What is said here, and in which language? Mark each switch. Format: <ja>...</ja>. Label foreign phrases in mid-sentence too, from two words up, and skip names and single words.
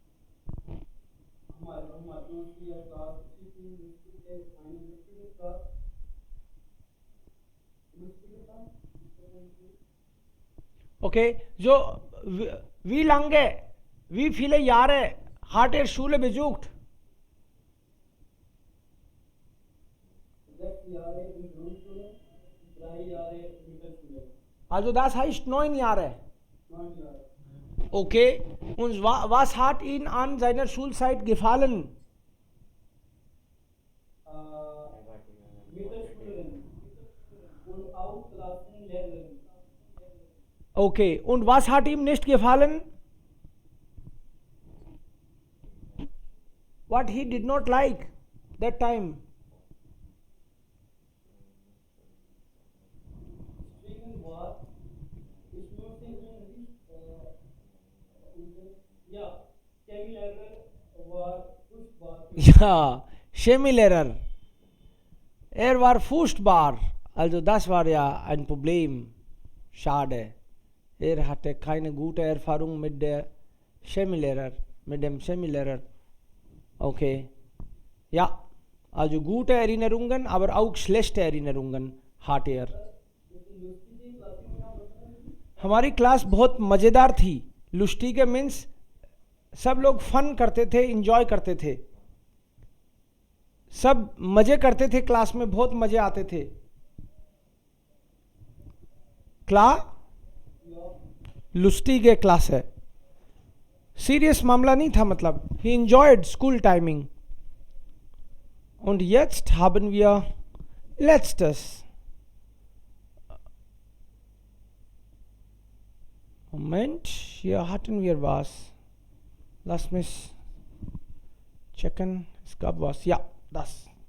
<hi>हमारे दोस्त की क्लास अच्छी थी, मुश्किल के साथ</hi> <de>Okay, so wie lange, wie viele Jahre hat er Schule besucht? 6 Jahre in Grundschule, 3 Jahre Mittelschule. Also das heißt 9 Jahre. 9 Jahre. Okay, und was hat ihn an seiner Schulzeit gefallen? Mittelschülerin und auch Klassenlehrerin. Okay, und was hat ihm nicht gefallen?</de> <en>What he did not like that time?</en> <de>Deswegen war ich möchte ihn ja, Chemielehrer war furchtbar. Ja, Chemielehrer. Er war furchtbar. Also das war ja ein Problem. Schade. Er hatte keine gute Erfahrung mit dem Chemielehrer. Okay. Ja, also gute Erinnerungen, aber auch schlechte Erinnerungen hat er.</de> <hi>हमारी क्लास बहुत मज़ेदार थी. लुष्टी के मीन्स सब लोग फन करते थे, इंजॉय करते थे, सब मज़े करते थे क्लास में, बहुत मज़े आते थे.</hi> <de>Klar? lustige Klasse.</de> <en>Serious</en> <hi>मामला नहीं था, मतलब</hi> <en>he enjoyed school timing.</en> <de>Und jetzt haben wir letztes. Moment, hier hatten wir was. Lass mich checken. Es gab was. Ja, das.</de>